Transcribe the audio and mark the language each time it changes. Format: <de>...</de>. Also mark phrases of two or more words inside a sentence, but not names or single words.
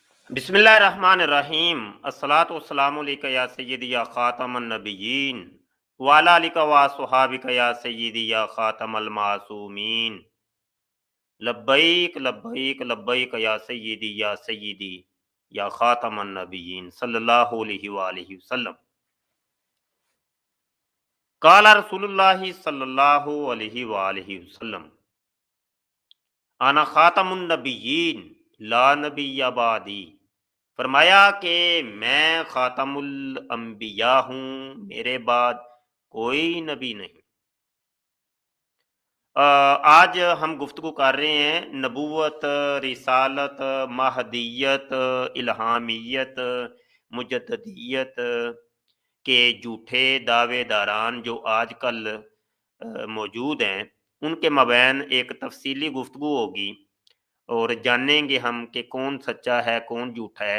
<ar>بسم الله رحمن رحيم. الصلاة والسلام عليك يا سيدي يا خاتم النبيين وعلى آلك وأصحابك يا سيدي يا خاتم المعصومين لبيك لبيك لبيك يا سيدي يا خاتم النبيين صلى الله عليه وسلم. قال رسول الله صلى الله عليه وسلم أنا خاتم النبيين لا نبي بعدي.</ar> <ur>فرمایا کہ میں خاتم الانبیاء ہوں، میرے بعد کوئی نبی نہیں. آج ہم گفتگو کر رہے ہیں نبوت، رسالت، مہدیت، الہامیت، مجددیت کے جھوٹے دعویداران جو آج کل موجود ہیں، ان کے مابین ایک تفصیلی گفتگو ہوگی اور جانیں گے ہم کہ کون سچا ہے کون جھوٹا ہے.</ur>